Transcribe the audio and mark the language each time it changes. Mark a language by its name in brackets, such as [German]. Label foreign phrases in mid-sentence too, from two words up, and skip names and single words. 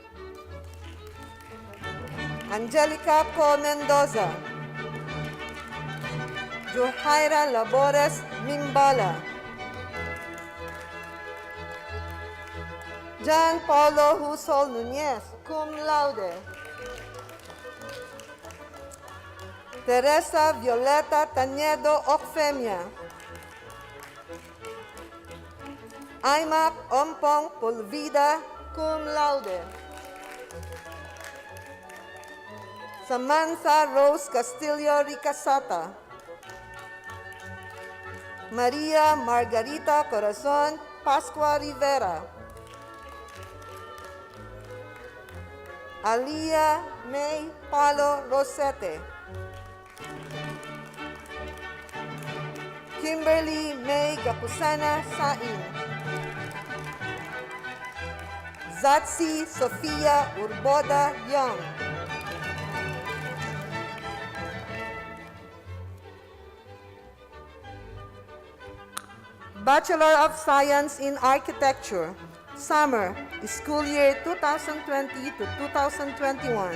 [English] Angelica Co Mendoza. Johaira Labores Mimbala. John Paulo Husol Nunez, [Latin] cum laude. [English] Teresa Violeta Tañedo Ocfemia. Aimak Ompong Pulvida, [Latin] cum laude. [English] Samantha Rose Castillo Ricasata. Maria Margarita Corazon Pascua Rivera. Alia May Palo Rosete. Kimberly May Gapusana Sain. Zatsi Sofia Urboda Young. Bachelor of Science in Architecture, summer, school year 2020 to 2021.